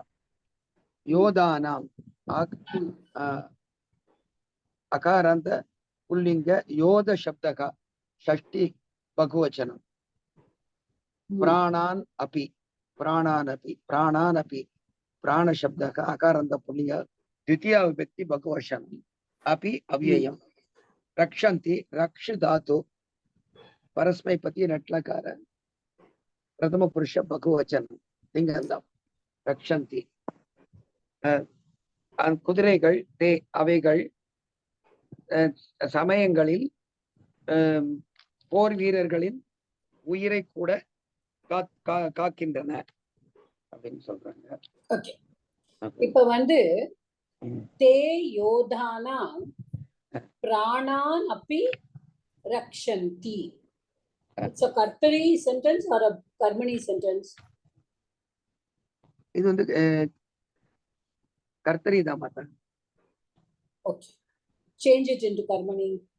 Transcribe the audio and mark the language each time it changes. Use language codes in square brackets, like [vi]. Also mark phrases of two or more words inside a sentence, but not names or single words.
[sa] योधानाम् अकारान्त पुल्लिङ्ग योध शब्दस्य षष्ठी बहुवचनम्. प्राणान् अपि प्राण शब्दस्य अकारान्त पुल्लिङ्ग द्वितीया विभक्ति बहुवचनम अपि अव्ययम. रक्षन्ति रक्ष धातु परस्मैपति नट्लकार प्रथम पुरुष बहुवचनम लिंगंदम रक्षन्ति. [ta] குதிரைகள் தே அவைகள் சமயங்களில் போர் வீரர்களின் உயிரை கூட காக்கின்றன அப்படின்னு சொல்றாங்க. ஓகே. இப்ப வந்து [sa] ते योधाः प्राणान् अपि रक्षन्ति. [en] It's a kartari sentence or a karmani sentence? [ta] இது வந்து கர்த்தரி தான் மாதா. [en] Okay. Change it into karmani.